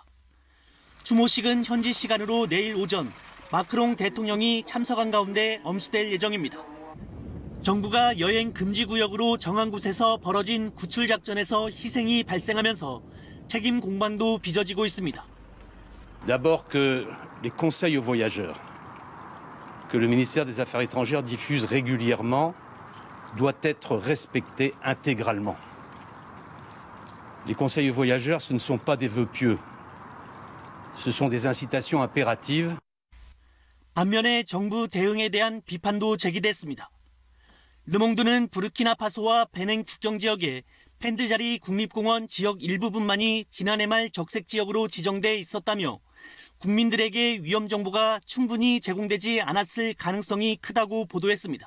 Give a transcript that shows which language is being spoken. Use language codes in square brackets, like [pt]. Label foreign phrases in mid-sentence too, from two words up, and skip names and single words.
[ko] 추모식은 현지 시간으로 내일 오전 마크롱 대통령이 참석한 가운데 엄수될 예정입니다. 정부가 여행 금지 구역으로 정한 곳에서 벌어진 구출 작전에서 희생이 발생하면서 책임 공방도 빚어지고 있습니다. [fr] D'abord que les conseils aux voyageurs que le ministère des Affaires étrangères diffuse régulièrement doit être respecté intégralement. Les conseils aux voyageurs, ce ne sont pas des vœux pieux. Ce sont des incitations impératives. [ko] 반면에 정부 대응에 대한 비판도 제기됐습니다. 르몽드는 부르키나파소와 베냉 국경지역에 펜드자리 국립공원 지역 일부분만이 지난해 말 적색 지역으로 지정돼 있었다며 국민들에게 위험 정보가 충분히 제공되지 않았을 가능성이 크다고 보도했습니다.